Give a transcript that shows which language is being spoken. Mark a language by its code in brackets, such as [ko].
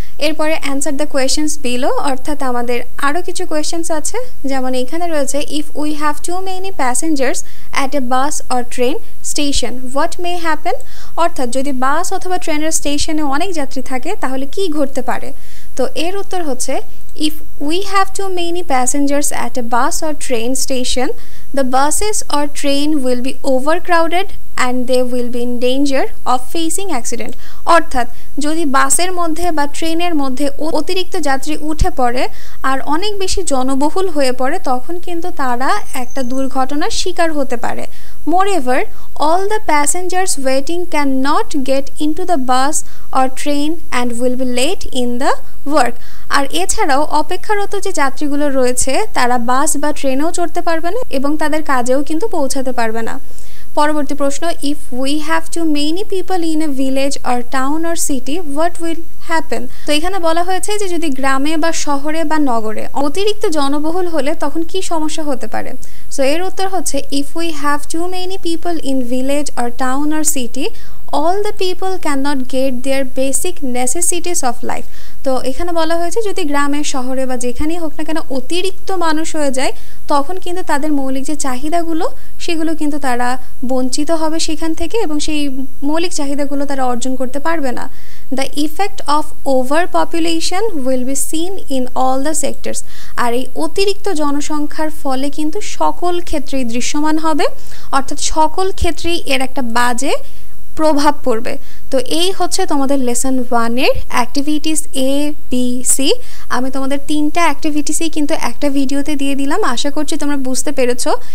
[bn] এরপরে [en] answer the questions below, [bn] অর্থাৎ আমাদের আরও কিছু কোয়েশ্চেন্স আছে, যেমন এখানে রয়েছে [en] if we have too many passengers at a bus or train station what may happen, [bn] অর্থাৎ যদি বাস অথবা ট্রেনের স্টেশনে অনেক যাত্রী থাকে তাহলে কি ঘটতে পারে? তো এর উত্তর হচ্ছে [en] If we have too many passengers at a bus or train station, the buses or train will be overcrowded and they will be in danger of facing accident. [bn] অর্থাৎ যদি বাসের মধ্যে বা ট্রেনের মধ্যে অতিরিক্ত যাত্রী উঠে পড়ে আর অনেক বেশি জনবহুল হয়ে পড়ে তখন কিন্তু তারা একটা দুর্ঘটনার শিকার হতে পারে। [en] Moreover, all the passengers waiting cannot get into the bus or train and will be late in the work. [bn] আর এছাড়াও অপেক্ষারত যে যাত্রীগুলো রয়েছে তারা বাস বা ট্রেনেও চড়তে পারবে না এবং তাদের কাজেও কিন্তু পৌঁছাতে পারবে না। পরবর্তী প্রশ্ন, [en] if we have too many people in a village or town or city, what will happen? [bn] তো এখানে বলা হয়েছে যে যদি গ্রামে বা শহরে বা নগরে অতিরিক্ত জনবহুল হলে তখন কি সমস্যা হতে পারে। [en] so [bn] এর উত্তর হচ্ছে [en] if we have too many people in village or town or city, all the people cannot get their basic necessities of life. [bn] তো এখানে বলা হয়েছে যদি গ্রামে শহরে বা যেখানেই হোক না কেন অতিরিক্ত মানুষ হয়ে যায় তখন কিন্তু তাদের মৌলিক যে চাহিদাগুলো সেগুলো কিন্তু তারা বঞ্চিত হবে সেখান থেকে এবং সেই মৌলিক চাহিদাগুলো তারা অর্জন করতে পারবে না। [en] The effect of overpopulation will be seen in all the sectors. [bn] আর এই অতিরিক্ত জনসংখ্যার ফলে কিন্তু সকল ক্ষেত্রেই দৃশ্যমান হবে, অর্থাৎ সকল ক্ষেত্রেই এর একটা বাজে প্রভাব পড়বে। তো এই হচ্ছে তোমাদের লেসন 1 এর অ্যাক্টিভিটিস এ বি সি। আমি তোমাদের 3টা অ্যাক্টিভিটিসই কিন্তু একটা ভিডিওতে দিয়ে দিলাম, আশা করছি তোমরা বুঝতে পেরেছো।